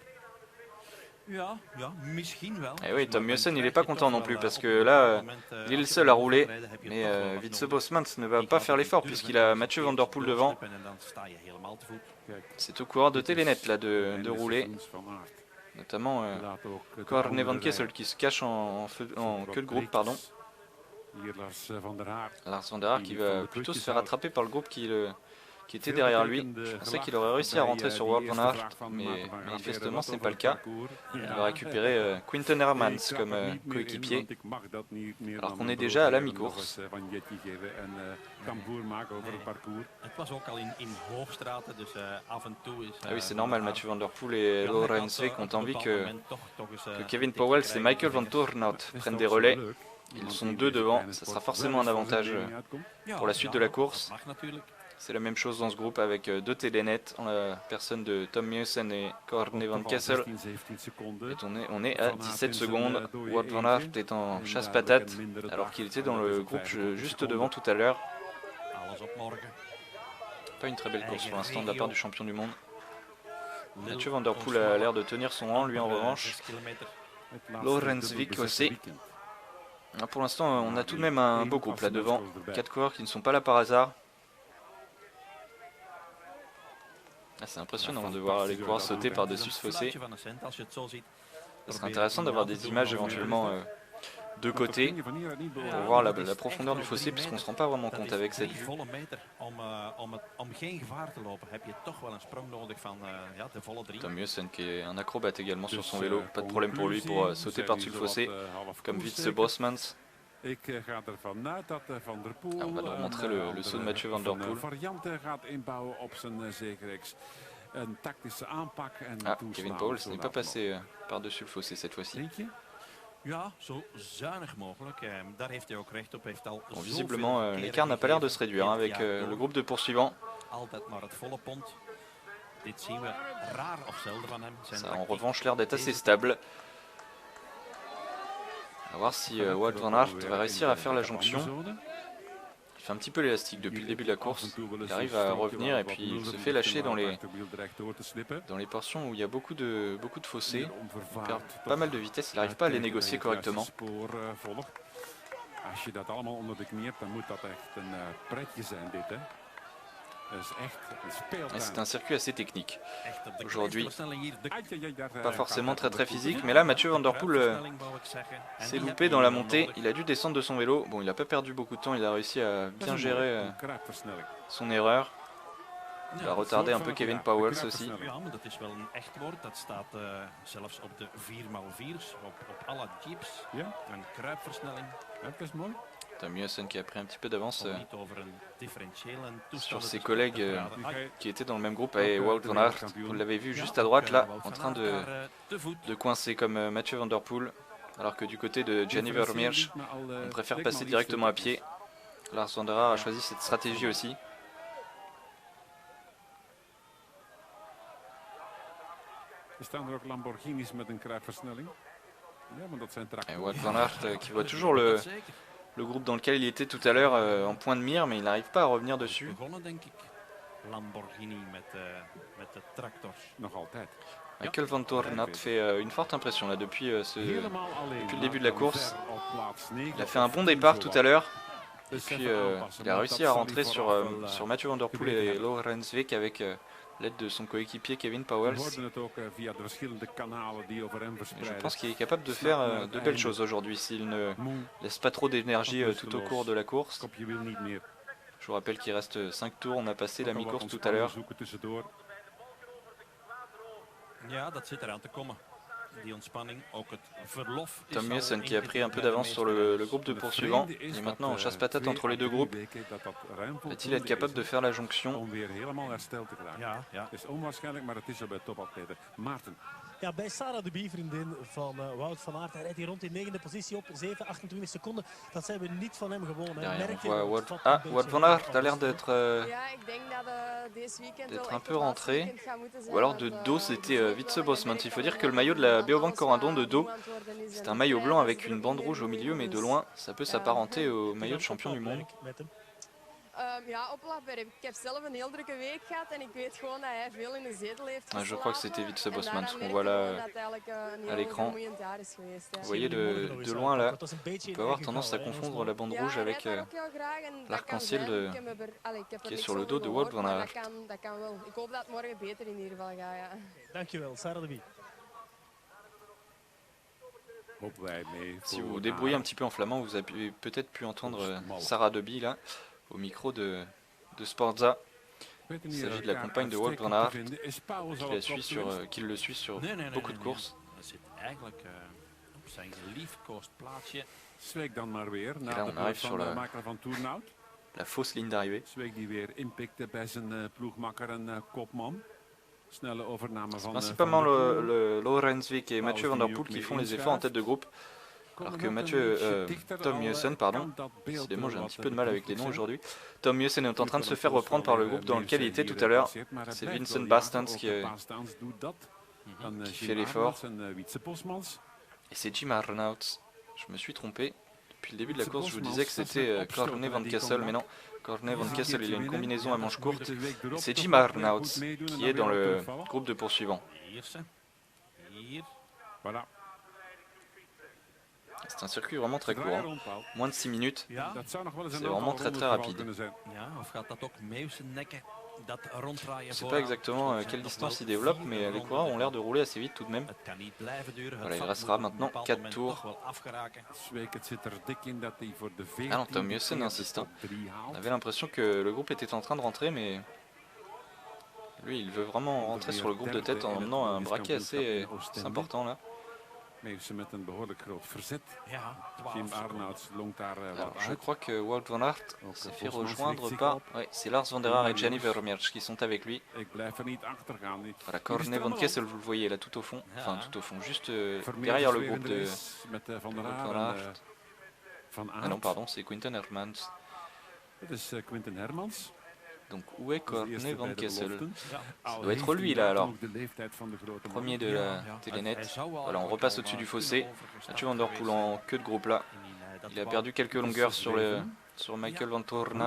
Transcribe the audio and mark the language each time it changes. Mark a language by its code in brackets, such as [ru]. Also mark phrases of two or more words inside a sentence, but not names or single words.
[nl] Ja, ja, misschien wel. [fr] Et oui, Tom [nl] Maar [fr] Meusen, [nl] dan [fr] il n'est [nl] krijg [fr] pas [nl] je [fr] content [nl] toch [fr] non plus [nl] wel, [fr] parce [nl] op [fr] que [nl] een [fr] là, [nl] bepaald moment, [fr] il est [nl] als [fr] le [nl] je [fr] seul à [nl] moet [fr] rouler. [nl] rijden, heb je [fr] Mais [nl] toch wel wat [fr] Wietse [nl] nodig. [fr] Bosmans ne va [nl] Je [fr] pas [nl] kan [fr] faire [nl] niet [fr] l'effort [nl] durven [fr] puisqu'il a [nl] eens [fr] Mathieu [nl] een [fr] Van Der [nl] keertje [fr] Poel devant. [nl] doorslippen en dan sta je helemaal te voet. Kijk, [fr] C'est au coureur de [nl] dit is [fr] Telenet là de [nl] einde [fr] rouler, [nl] seizoens van Aert. [fr] notamment [nl] Laat ook de [fr] Corne [nl] anderen [fr] van Kessel [nl] rijden. [fr] qui se cache en queue de groupe, pardon. Hier Lars van der Haar. Lars van der Haar qui va plutôt se faire rattraper par le groupe qui était derrière lui. Je pensais qu'il aurait réussi à rentrer sur Wout van Aert, mais manifestement ce n'est pas le cas. Il va récupérer Quinten Hermans comme coéquipier, alors qu'on est déjà à la mi-course. [nl] Het was ook al in Hoogstraten, dus af en toe is... [fr] Ah oui, c'est normal, Mathieu Van Der Poel et Jan Laurens [nl] had, [fr] Week ont [nl] op een [fr] envie [nl] bepaald [fr] que [nl] moment toch eens, [fr] Kevin [nl] een tikje [fr] Powels et [nl] krijgen [fr] Michael [nl] van [fr] Van [nl] de [fr] Toornout prennent des relais. Ils sont deux devant, ça sera forcément un avantage [nl] Ja, [fr] pour la suite de la course. [nl] dat mag natuurlijk. [fr] C'est la même chose dans ce groupe avec deux Telenet en la personne de Tom Meusen et Corne van Kessel. Et on est à 17 secondes. Wout van Aert est en chasse-patate alors qu'il était dans le groupe juste devant tout à l'heure. [nl] Alles op morgen. [fr] Pas une très belle course pour l'instant de la part du champion du monde. Mathieu Van Der Poel a l'air de tenir son rang, lui en revanche. [nl] 6 kilometer. [fr] Laurens Week aussi. Pour l'instant, on a tout de même un beau groupe là devant. 4 coureurs qui ne sont pas là par hasard. Ah, c'est impressionnant de voir les coureurs sauter par-dessus ce fossé. [nl] Fluitje van een cent, als je het zo ziet. [fr] Ce serait intéressant d'avoir des images éventuellement de côté pour voir la profondeur du fossé puisqu'on ne se rend pas vraiment compte avec cette vue. [nl] volle meter. Om geen gevaar te lopen heb je toch wel een sprong nodig van ja, de volle 3. [fr] Tom Meusen qui est un acrobate également sur son vélo. Pas de problème pour lui pour sauter par-dessus le fossé comme Wietse Bosmans. [nl] Ik ga ervan uit dat Van der Poel [fr] on va nous montrer le saut de Mathieu Van Der Poel. [nl] varianten gaat inbouwen op zijn zegerex. Een tactische aanpak en [fr] Ah, [nl] toeslaan [fr] Kevin Powels [nl] zo [fr] n'est pas [nl] laat [fr] passé par-dessus le fossé cette fois-ci. [nl] Denk je? Ja, zo zuinig mogelijk. Daar heeft hij ook recht op. Heeft al [fr] Bon, visiblement, l'écart n'a pas l'air de se réduire hein, avec le groupe de poursuivants. [nl] Altijd maar het volle pond. Dit zien we raar of zelden van hem. Zijn [fr] Ça a en [nl] tactiek [fr] revanche l'air d'être assez [nl] deze [fr] stable. À voir si Wout van Aert va réussir à faire la jonction. Il fait un petit peu l'élastique depuis le début de la course. Il arrive à revenir et puis il se fait lâcher dans les portions où il y a beaucoup de fossés. Il perd pas mal de vitesse, il n'arrive pas à les négocier correctement. [nl] Als je dat allemaal onder de knie hebt, dan moet dat echt een pretje zijn dit, hè. [fr] C'est un circuit assez technique. Aujourd'hui, pas pas forcément très physique, mais là Mathieu Van Der Poel s'est loupé dans la montée. Il a dû descendre de son vélo. Bon, il n'a pas perdu beaucoup de temps, il a réussi à bien gérer son erreur. Il a retardé un peu Kevin Powers aussi. [nl] Ja, maar dat is wel een echt woord. Dat staat zelfs op de 4x4's, op alle jeeps. Ja. Een kruipversnelling. Ja, dat is mooi. [fr] Tom Meusen qui a pris un petit peu d'avance [nl] Om niet over een differentiële [fr] sur [nl] toestand [fr] ses [nl] te [fr] collègues [nl] praten. [fr] qui étaient dans le même groupe avec Wout van Aert. Vous l'avez vu juste à droite là, en train de coincer comme Mathieu Van Der Poel. Alors que du côté de Gianni Vermeersch, on préfère passer directement à pied. Lars van der Haar a choisi cette stratégie aussi. [nl] Er staan er ook Lamborghinis met een kruipversnelling. Ja, maar dat zijn [fr] Et [nl] tractoren. [fr] Wout van Aert qui voit toujours le groupe dans lequel il était tout à l'heure en point de mire, mais il n'arrive pas à revenir dessus. [nl] Begonnen, denk ik. Lamborghini met de tractors. Nog altijd. [fr] Michael Van Toornaert fait une forte impression là depuis [nl] Helemaal alleen. [fr] depuis le début de la course. [nl] Ver op plaats 9 [fr] Il a [nl] op [fr] fait un [nl] de [fr] bon départ tout à l'heure. [nl] Dus [fr] Puis [nl] even aanpassen, [fr] il a [nl] maar [fr] réussi [nl] dat [fr] à [nl] zal [fr] rentrer [nl] hij [fr] sur, [nl] vooraf wel, [fr] sur Mathieu Van Der Poel et Laurens Week avec l'aide de son coéquipier Kevin [nl] We [fr] Powels. [nl] hoorden het ook via de verschillende kanalen die over hem [fr] Et je [nl] verspreiden. [fr] pense qu'il est capable de faire de belles choses aujourd'hui s'il ne [nl] Moe, [fr] laisse pas trop d'énergie tout au cours de la course. [nl] kopje wil niet meer. [fr] Je vous rappelle qu'il reste 5 tours, on a passé la [nl] Ook al wat [fr] mi-course tout à [nl] ontspanning [fr] l'heure. [nl] zoeken tussendoor. Ja, dat zit eraan te komen. Die ontspanning, ook het verlof. [fr] Tom Meusen qui a pris un peu d'avance sur le groupe de poursuivants. Et maintenant on chasse patate entre les deux groupes. Va-t-il être capable de faire la jonction? [nl] Om weer helemaal hersteld te geraken. Ja, ja. Het is onwaarschijnlijk, maar het is er bij topatleten. Maarten. Ja, bij Sarah de Bie, vriendin van Wout van Aert. Hij rijdt hier rond in 9e positie op 7,28 seconden. Dat zijn we niet van hem gewoon. Hè. [fr] Derrière, [nl] Merk [fr] on [nl] je [fr] voit [nl] dat [fr] Wout. [nl] het [fr] Ah, [nl] een [fr] Wout [nl] beetje [fr] van Aert a [nl] af [fr] l'air [nl] is. [fr] d'être [nl] Ja, ik denk dat deze weekend [fr] d'être [nl] wel [fr] un [nl] echt [fr] peu [nl] het laatste [fr] rentré. [nl] weekend gaat moeten zijn, [fr] Ou alors de [nl] want, [fr] dos, c'était [nl] de [fr] Wietse [nl] Vuelta [fr] Bosmans. Il faut dire que le [nl] Amerika [fr] maillot de la [nl] alles [fr] Beobank Corendon de [nl] wat [fr] dos, [nl] aan het worden is [fr] c'est [nl] en [fr] un maillot [nl] de [fr] blanc [nl] tijd [fr] avec [nl] is [fr] une [nl] druk [fr] bande [nl] in [fr] rouge au [nl] de [fr] milieu, mais de [nl] dus, [fr] loin, ça peut s'apparenter au maillot de champion du monde. [nl] Met hem. Ja, oplapwerk. Ik heb zelf een heel drukke week gehad en ik weet gewoon dat hij veel in de zetel heeft [fr] Ah, je crois que c'était Wietse [nl] En [fr] Bosmans [nl] daaraan [fr] qu'on [nl] merk [fr] voit [nl] je [fr] là [nl] gewoon dat het eigenlijk, een [fr] à [nl] heel [fr] l'écran. [nl] vermoeiend jaar is geweest. Ja. [fr] Vous voyez de loin là, on peut avoir tendance à confondre la bande rouge avec l'arc-en-ciel qui est sur le dos de Wout van Aert. [nl] Dat kan wel. Ik hoop dat het morgen beter in ieder geval gaat. Ja. Dankjewel, Sarah de Bie. Hopen wij mee. [fr] Si vous vous débrouillez un petit peu en flamand, vous avez peut-être pu entendre Sarah Deby là, au micro de Sportza. Il s'agit de la compagne de Wout van Aert, qui le suit sur beaucoup de courses. [nl] Dat zit eigenlijk op zijn geliefkoosd plaatsje. Zweek dan maar weer. [fr] là, [nl] Na [fr] on [nl] de [fr] arrive [nl] beurt [fr] sur [nl] van de [fr] la- [nl] maker van Turnhout. [fr] La fausse ligne d'arrivée. [nl] Zweek die weer inpikte bij zijn ploegmakker en kopman. Snelle overname van [fr] Principalement [nl] Van der Poel. [fr] le Laurens Week et Mathieu Van Der Poel qui font les efforts en tête de groupe. Alors que Tom Meusen, pardon, décidément j'ai un petit peu de mal avec les noms aujourd'hui. Tom Meusen est en train de se faire reprendre par le groupe dans lequel il était tout à l'heure. C'est Vincent Bastans qui fait l'effort. Et c'est Jim Arnouts. Je me suis trompé. Depuis le début de la course, je vous disais que c'était Corne Van Kessel, mais non. Corne Van Kessel, il a une combinaison à manches courtes. C'est Jim Arnouts qui est dans le groupe de poursuivants. [nl] Ierse. Hier. [fr] Voilà. C'est un circuit vraiment très court, hein. Moins de 6 minutes. [nl] Ja. Dat zou nog wel eens [fr] C'est [nl] een [fr] vraiment [nl] aantal [fr] très, très [nl] ronden [fr] rapide. [nl] kunnen zijn. Ja, of gaat dat ook Meusen nekken? Dat ronddraaien [fr] Je ne sais [nl] vooraan. [fr] pas exactement [nl] Dat zijn [fr] quelle [nl] nog [fr] distance [nl] wel [fr] il développe, [nl] 4 [fr] mais les [nl] ronden. [fr] coureurs ont l'air de rouler assez vite tout de même. [nl] Het kan niet blijven duren. [fr] Voilà, [nl] Het [fr] il [nl] vat [fr] restera [nl] moet op een [fr] maintenant [nl] bepaald [fr] 4 [nl] moment [fr] tours. [nl] toch wel afgeraken. Zweek, het zit er dik in dat hij voor de 14e [fr] Ah non, Tom Meusen [nl] keer de [fr] insistant. [nl] top 3 haalt. [fr] On avait l'impression que le groupe était en train de rentrer, mais lui, il veut vraiment rentrer sur le groupe de tête en emmenant un braquet assez important là. [nl] Meusen met een behoorlijk groot verzet. Ja, Jim 12 seconden. Arnouts longt daar [fr] Alors, [nl] wat [fr] je [nl] uit. [fr] crois que Wout van Aert [nl] Ook [fr] s'est fait [nl] Bosmans [fr] rejoindre [nl] richt zich [fr] par... [nl] op. [fr] Ouais, c'est Lars van der Haar et Gianni Vermeersch qui sont avec lui. [nl] Ik blijf er niet achter gaan. [fr] Voilà, Corne Van Kessel, vous le voyez là tout au fond. Enfin, tout au fond, juste [nl] Vermeer [fr] derrière le [nl] is weer [fr] groupe [nl] in de [fr] de... [nl] race met Van der [fr] Wout [nl] Haar [fr] van [nl] en [fr] Aert. [nl] Van Aert. [fr] Ah non, pardon, c'est Quinten Hermans. [nl] Dit is Quinten Hermans. [fr] Donc, où est [nl] Dat is de [fr] Corne [nl] eerste [fr] Van [nl] bij de [fr] Kessel? [nl] beloften. Ja. Al [fr] doit être [nl] heeft [fr] lui, [nl] hij [fr] là, [nl] dan [fr] alors. [nl] ook de leeftijd van de grote man. [fr] Premier de [nl] Ja, [fr] la [nl] ja. [fr] télénet. [nl] Hij zou wel [fr] Voilà, on [nl] ook [fr] repasse [nl] al [fr] au-dessus du [nl] kunnen [fr] fossé. [nl] overgestapt [fr] Mathieu Van Der Poel en queue de groupe là. [nl] geweest. [fr] Il a perdu quelques longueurs sur sur Michael van Toornout.